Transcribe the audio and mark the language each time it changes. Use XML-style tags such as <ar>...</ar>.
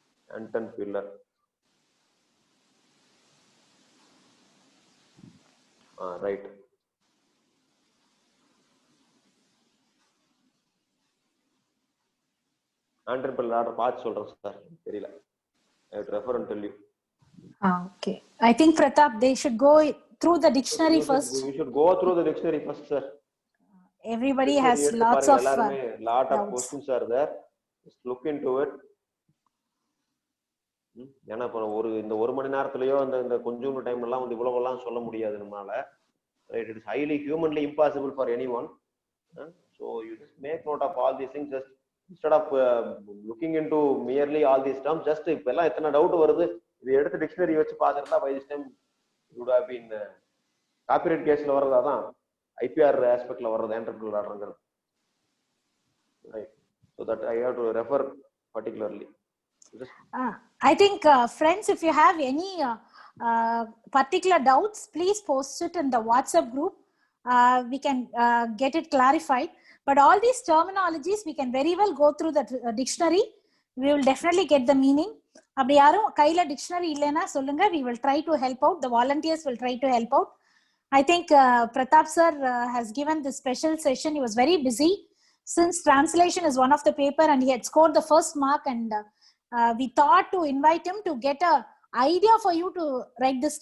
<en>Anton Piller, right.</en> <ta>Anton pillar order பார்த்து சொல்றேன் sir, தெரியல.</ta> <en>I would refer and tell you. Okay, I think Pratap, they should go through the dictionary first. We should go through the dictionary first, sir. Everybody has lots of lot of questions are there. Just look into it.</en> <ta>ஏன்னா இப்போ இந்த ஒரு மணி நேரத்துலயோ இந்த கொஞ்சம் time எல்லாம் வந்து இவ்வளவு எல்லாம் சொல்ல முடியாது நம்மளால.</ta> <en>Right, it is highly humanly impossible for anyone. So you just make note of all these things. Just instead of looking into merely all these terms, just</en> <ta>இப்ப எல்லாம் எத்தனை டவுட் வருது, இது எடுத்து டிக்ஷனரி வச்சு பாத்துட்டா</ta> <en>by this time you would have been</en> <ta>copyright கேஸ்ல வர்றதாதான் IPR ஆஸ்பெக்ட்ல வர்றது entrepreneur ஆர்டர்ங்கிறது.</ta> <en>Right, so that I have to refer particularly. I think friends, if you have any particular doubts, please post it in the WhatsApp group. We can get it clarified. But all these terminologies we can very well go through the dictionary. We will definitely get the meaning.</en> <ta>அப்படி யாரும் கையில dictionary இல்லைன்னா சொல்லுங்க,</ta> <en>we will try to help out. The volunteers will try to help out. I think Pratap sir has given this special session. He was very busy since translation is one of the paper and he had scored the first mark, and we thought to invite him to get a idea for you to write this translation.</en>